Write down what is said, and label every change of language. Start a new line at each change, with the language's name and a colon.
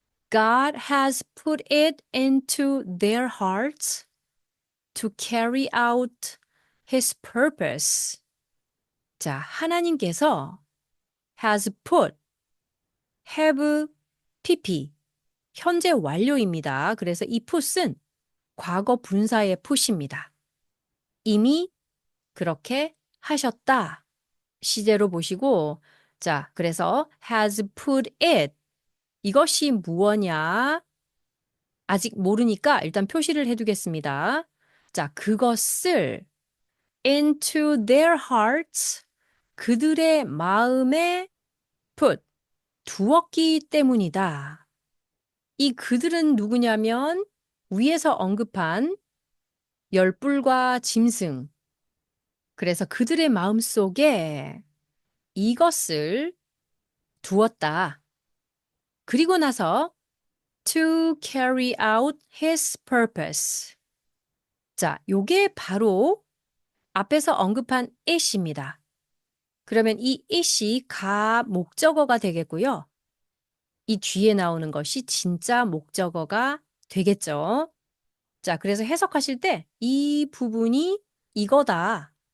English: God has put it into their hearts to carry out his purpose.
Korean: 자, 하나님께서
English: has put,
Korean: have, pp, 현재 완료입니다. 그래서 이 put은 과거 분사의 put입니다. 이미 그렇게 하셨다. 시제로 보시고, 자, 그래서
English: has put it.
Korean: 이것이 무엇냐? 아직 모르니까 일단 표시를 해두겠습니다. 자, 그것을
English: into their hearts,
Korean: 그들의 마음에 put, 두었기 때문이다. 이 그들은 누구냐면 위에서 언급한 열뿔과 짐승. 그래서 그들의 마음속에 이것을 두었다. 그리고 나서
English: to carry out his purpose.
Korean: 자, 요게 바로 앞에서 언급한 it입니다. 그러면 이 it이 가 목적어가 되겠고요. 이 뒤에 나오는 것이 진짜 목적어가 되겠죠. 자, 그래서 해석하실 때 이 부분이 이거다.